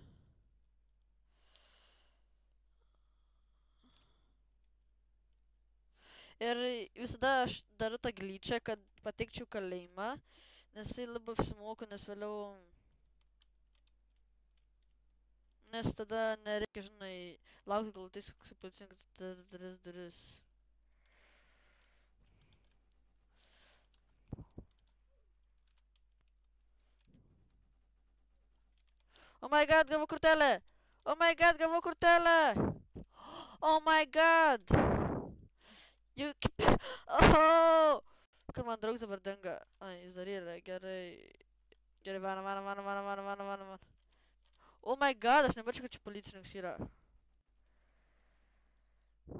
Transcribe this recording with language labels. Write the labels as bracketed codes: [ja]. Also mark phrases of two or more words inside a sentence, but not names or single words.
[lt] Ir visada aš darau tą glitchą, kad patekčiau kalėjimą, nes jisai labai apsimoka, nes vėliau... Nes tada nereikia, žinai, laukti, kol ateis koks policininkas duris. [en] Oh my god, [lt] gavau kortelę! [en] Oh my god, [lt] gavau kortelę! [en] Oh my god! Oh! [lt] Kad man draugs dabar denga. Ai, jis dar yra, gerai. Gerai, varom. [en] Oh my god, [lt] aš nemačiau, kad čia policininkas yra.